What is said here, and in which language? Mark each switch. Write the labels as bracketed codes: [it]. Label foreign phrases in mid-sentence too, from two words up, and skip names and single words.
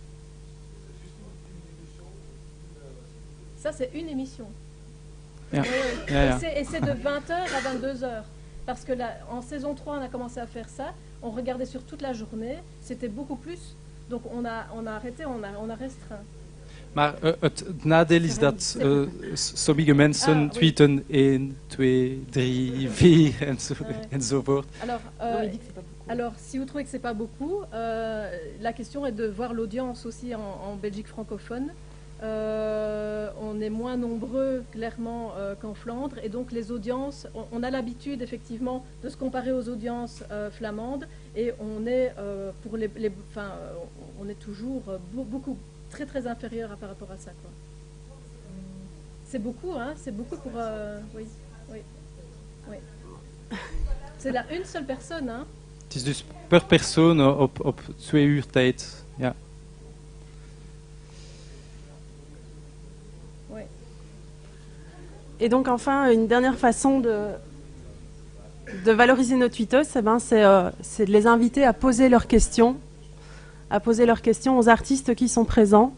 [fr] Ça, c'est une émission. Yeah. Oui. Yeah. Et c'est de 20h à 22h. Parce que là, en saison 3, on a commencé à faire ça. On regardait sur toute la journée. C'était beaucoup plus. Donc on a arrêté, on a restreint. [nl] Maar het nadeel is dat sommige mensen tweeten 1, 2, 3, 4 enzovoort. [fr] Alors, si vous trouvez que c'est pas beaucoup, la question est de voir l'audience aussi en Belgique francophone. On est moins nombreux clairement qu'en Flandre et donc les audiences, on a l'habitude effectivement de se comparer aux audiences flamandes et on est on est toujours beaucoup très inférieur par rapport à ça, quoi. C'est beaucoup, hein, c'est beaucoup pour oui. C'est là une seule personne, hein. [nl] Het is dus per persoon op 2 uur tijd, ja. [fr] Et donc enfin, une dernière façon de valoriser nos tweetos, c'est de les inviter à poser leurs questions aux artistes qui sont présents.